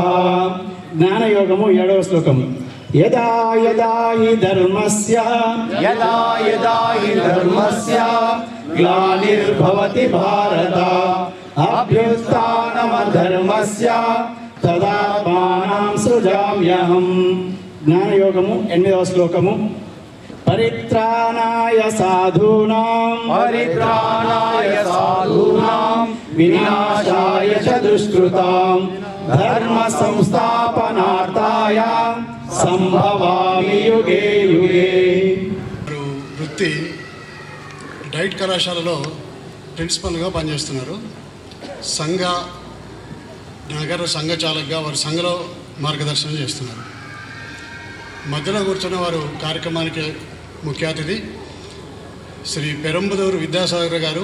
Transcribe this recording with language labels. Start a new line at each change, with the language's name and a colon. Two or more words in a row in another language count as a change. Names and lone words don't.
Telugu: జ్ఞానయోగము 7వ శ్లోకము.
Sanskrit: యదా యదా హి ధర్మస్య యదా యదా హి ధర్మస్య గ్లానిర్భవతి భారత అభ్యుత్థానమధర్మస్య తదాత్మానం సృజామ్యహం.
Telugu: జ్ఞానయోగము 8వ శ్లోకము.
Sanskrit: పరిత్రాణాయ సాధూనాం పరిత్రాణాయ సాధూనాం వినాశాయ చ దుష్కృతాం ధర్మ సంస్థాపనార్థాయ సంభవామి యుగే యుగే.
Telugu: వృత్తి డైట్ కళాశాలలో ప్రిన్సిపల్గా పనిచేస్తున్నారు. నగర సంఘ చాలకుగా వారు సంఘలో మార్గదర్శనం చేస్తున్నారు. మధ్యలో కూర్చున్న వారు కార్యక్రమానికి ముఖ్య అతిథి శ్రీ పెరంబదూరు విద్యాసాగర్ గారు.